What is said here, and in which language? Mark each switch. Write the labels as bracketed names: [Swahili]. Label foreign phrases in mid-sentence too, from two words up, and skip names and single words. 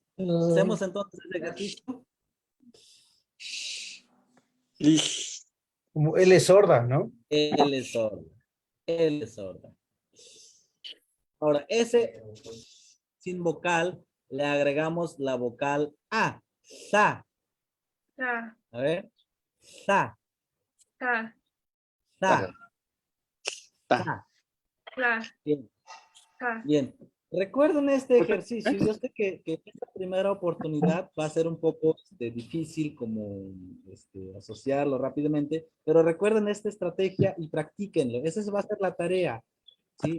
[Spanish] Hacemos entonces el ejercicio. Como L sorda, ¿no? L es sorda. Ahora, ese sin vocal le agregamos la vocal A. Sa. Sa. A ver. Sa. Sa. Sa. Sa. Bien. Bien. Recuerden este ejercicio. Yo sé que esta primera oportunidad va a ser un poco difícil como asociarlo rápidamente, pero recuerden esta estrategia y practíquenlo. Esa va a ser la tarea. ¿Sí?